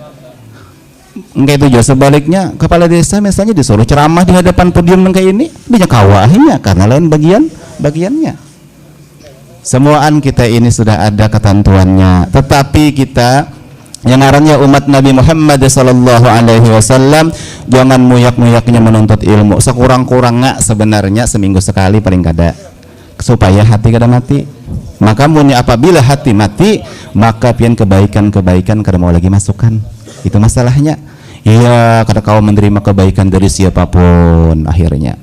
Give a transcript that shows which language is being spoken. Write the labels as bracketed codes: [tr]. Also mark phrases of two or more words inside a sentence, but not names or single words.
[bjn] Enggak, itu juga sebaliknya, kepala desa misalnya disuruh ceramah di hadapan podium kayak ini, dia kawahnya karena lain bagiannya. Semuaan kita ini sudah ada ketentuannya, tetapi kita yang ngarannya umat Nabi Muhammad [ar] صلى الله عليه وسلم [bjn] jangan muyak-muyaknya menuntut ilmu. Sekurang-kurangnya sebenarnya seminggu sekali paling kada, supaya hati kada mati. Maka apabila hati mati, maka pian kebaikan-kebaikan kada mau lagi masukkan. Itu masalahnya. Iya, kada kau menerima kebaikan dari siapapun akhirnya.